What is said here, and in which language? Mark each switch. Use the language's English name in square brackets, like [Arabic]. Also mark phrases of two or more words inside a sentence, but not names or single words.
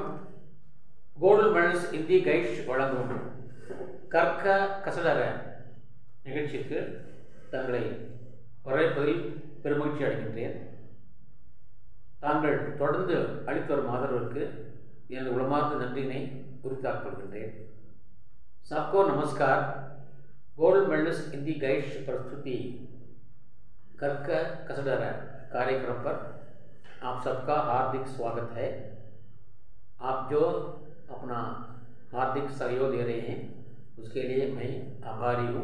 [Tamil] கோல்டு மெடல்ஸ் இந்தி கைட்ஸ் வழங்கும் கற்க கசடர நிகழ்ச்சிக்கு தங்களை வரவேற்பதில் பெருமகிழ்ச்சி அடைகின்றேன். தாங்கள் தொடர்ந்து அளித்து வரும் ஆதரவிற்கு எனது உளமார்ந்த நன்றியினை உரித்தாக்கிக் கொள்கின்றேன். [Hindi] सबको नमस्कार. गोल्ड मेडल्स हिंदी गाइड्स प्रस्तुति कर्क कसडर कार्यक्रम पर आप सबका हार्दिक स्वागत है. आप जो अपना हार्दिक सहयोग दे रहे हैं उसके लिए मैं आभारी हूँ.